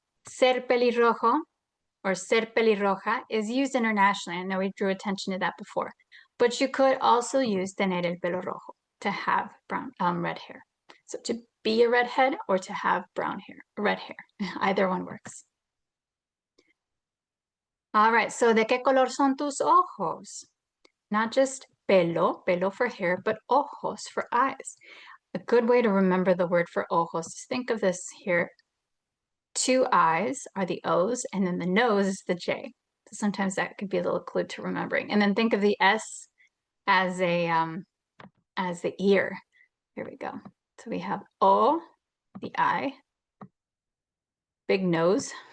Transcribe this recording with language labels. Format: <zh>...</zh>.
<en>Ser pelirrojo or ser pelirroja is used internationally. I know we drew attention to that before. But you could also use</en> <es>tener el pelo rojo,</es> <en>to have brown, red hair. So to be a redhead or to have brown hair, red hair, either one works. All right, so</en> <es>¿de qué color son tus ojos?</es> <en>Not just pelo, pelo for hair, but ojos for eyes. A good way to remember the word for ojos is think of this here. Two eyes are the O's, and then the nose is the J. So sometimes that could be a little clue to remembering. And then think of the S as the ear. Here we go. So we have O, the eye, big nose.</en>